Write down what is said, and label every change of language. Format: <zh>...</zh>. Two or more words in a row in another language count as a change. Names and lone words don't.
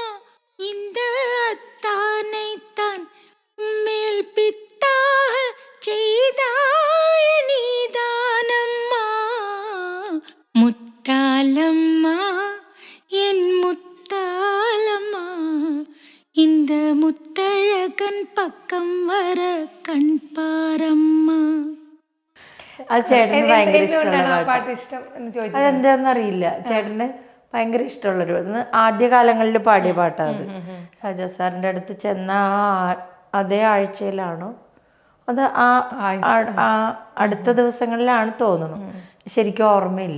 <ta>இந்த அத்தானைத்தான் மேல் பித்தாக செய்தாய நீதானம்மா. முத்தாலம்மா என் முத்தாலம்மா இந்த முத்தழகன் பக்கம் வர கண் பாரம்மா.</ta> <ml>അത് ചേട്ടന് ഭയങ്കര ഇഷ്ടമുള്ള പാട്ട് ഇഷ്ടം എന്ന് ചോദിച്ചു. അതെന്താണെന്നറിയില്ല, ചേട്ടന് ഭയങ്കര ഇഷ്ടമുള്ളൊരു ആദ്യകാലങ്ങളിൽ പാടിയ പാട്ടാണ് അത്. രാജാ സാറിൻ്റെ അടുത്ത് ചെന്ന അതേ ആഴ്ചയിലാണോ അത് അടുത്ത ദിവസങ്ങളിലാണ് തോന്നുന്നു, ശരിക്കും ഓർമ്മയില്ല.</ml>